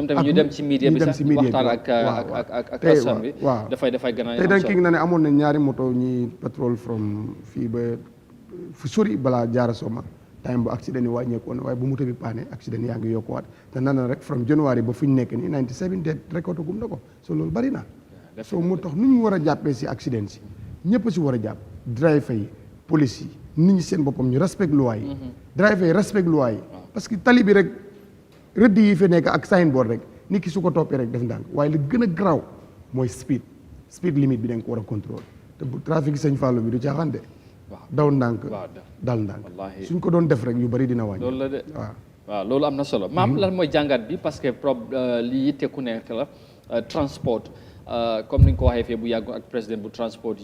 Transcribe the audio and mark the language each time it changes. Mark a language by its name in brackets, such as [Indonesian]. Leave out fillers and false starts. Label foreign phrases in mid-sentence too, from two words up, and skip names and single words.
[Wolof] tamit ñu dem ci media bi sax waxtaan ak askan bi waaw dafay gën a tey dañ ki na ne amoon na ñaari moto ñi patrol from fii ba fu sori balaa jaara soma time bu accident yi wàññeeku woon waaye bu moto bi paane accident yaa ngi yokkuwaat te nan rek [English] from January [Wolof] ba fu ñu nekk nii 97 [English] dead record [Wolof] gum na ko so loolu bari na so moo tax nu ñu war a jàppee si accident si ñëpp si war a jàpp driver yi police yi nit ñi seen boppam ñu respect loi yi driver yi respect loi yi [French] parce que [Wolof] tali bi rek rëdd yi fi nekk ak signboard rek nit ki su ko toppee rek def ndànk waaye li gën a garaaw mooy [English] speed limit [Wolof] bi da nga ko war a contrôle te bu trafic Sëñ Fallou bi du caaxaan de daw ndànk dal ndànk suñ ko doon def rek yu bari dina wàññi loolu la de waaw loolu am na solo maam lan mooy jàngat bi [French] parce que [Wolof] li yitte ku nekk la transport comme ni nga ko waxee fii bu yàggu ak président bu transport